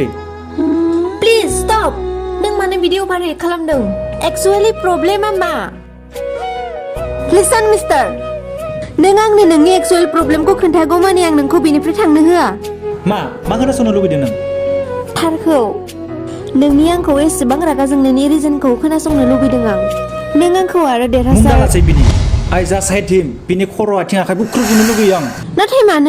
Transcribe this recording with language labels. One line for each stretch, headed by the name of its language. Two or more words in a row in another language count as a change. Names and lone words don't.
English: please stop
Bodo: नों मानो बिदि
English: over react
Bodo: खालामदों एक्चुअली प्रब्लेमा मा
English: listen mister
Bodo: नों आंनो नोंनि एक्चुअल प्रब्लेमखौ खोन्थागौ माने आं नोंखौ बेनिफ्राय थांनो होआ मा खोनासंनो लुबैदों नों थारखौ नोंनि आंखौ एसेबां रागा जोंनायनि रिजनखौ खोनासंनो लुबैदों आं नों आंखौ आरो देरहासार मुंदांखासै बिनि
English: I just hate him
Bodo: बिनि खर' आथिं आखाइ बुख्रुबनो लुगैयो आं नाथाय मानो